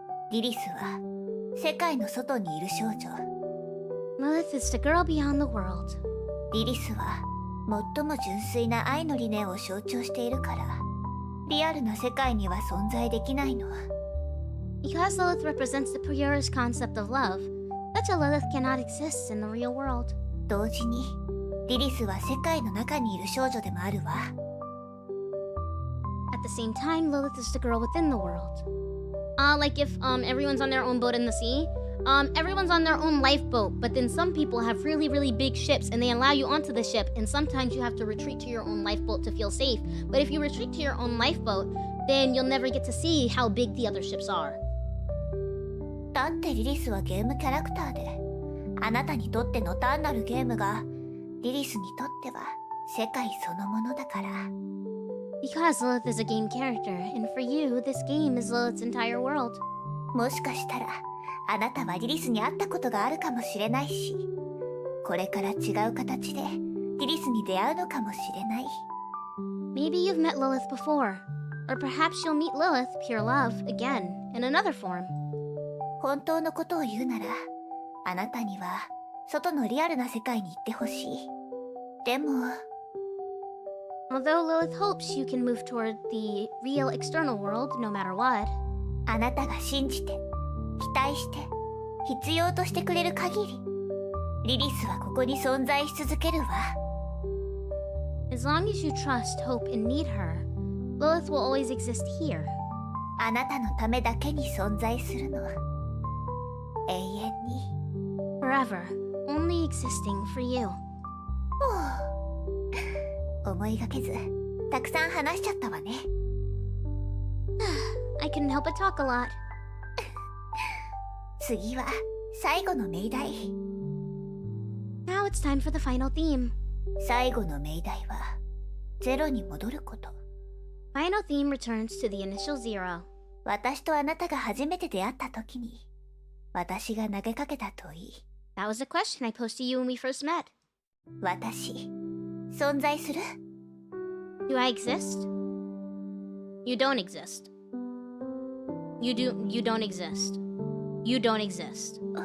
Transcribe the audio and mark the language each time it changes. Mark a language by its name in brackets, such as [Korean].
[Japanese] リリスは世界の外にいる少女。 [English] Lilith is the girl beyond the world. [Japanese] リリスは最も純粋な愛の理念を象徴しているから、リアルな世界には存在できないの。 [English] Because Lilith represents the purest concept of love, such a Lilith cannot exist in the real world. [Japanese] 同時にリリスは世界の中にいる少女でもあるわ。 [English] At the same time, Lilith is the girl within the world. Like if everyone's on their own boat in the sea, everyone's on their own lifeboat, but then some people have really, really big ships and they allow you onto the ship, and sometimes you have to retreat to your own lifeboat to feel safe. But if you retreat to your own lifeboat, then you'll never get to see how big the other ships are. [Japanese] だってリリスはゲームキャラクターで、あなたにとっての単なるゲームがリリスにとっては世界そのものだから。 [English] Because Lilith is a game character, and for you, this game is Lilith's entire world. [Japanese] もしかしたらあなたはリリスに会ったことがあるかもしれないし、これから違う形でリリスに出会うのかもしれない。 [English] Maybe you've met Lilith before, or perhaps you'll meet Lilith, pure love, again, in another form. [Japanese] 本当のことを言うなら、あなたには外のリアルな世界に行ってほしい。でも [English] Although Lilith hopes you can move toward the real external world, no matter what, [Japanese] あなたが信じて、期待して、必要としてくれる限り、リリスはここに存在し続けるわ。 [English] as long as you trust, hope, and need her, Lilith will always exist here. [Japanese] あなたのためだけに存在するの。永遠に。 [English] Forever, only existing for you. [Japanese] 思いがけず、たくさん話しちゃったわね。 [English] I couldn't help but talk a lot. [Japanese] 次は最後の命題。 [English] Now it's time for the final theme. [Japanese] 最後の命題はゼロに戻ること。 [English] Final theme returns to the initial zero. [Japanese] 私とあなたが初めて出会った時に、私が投げかけた問い。 [English] That was a question I posed to you when we first met. [Japanese] 私、存在する？ [English] Do I exist? You don't exist. You don't exist. You don't exist.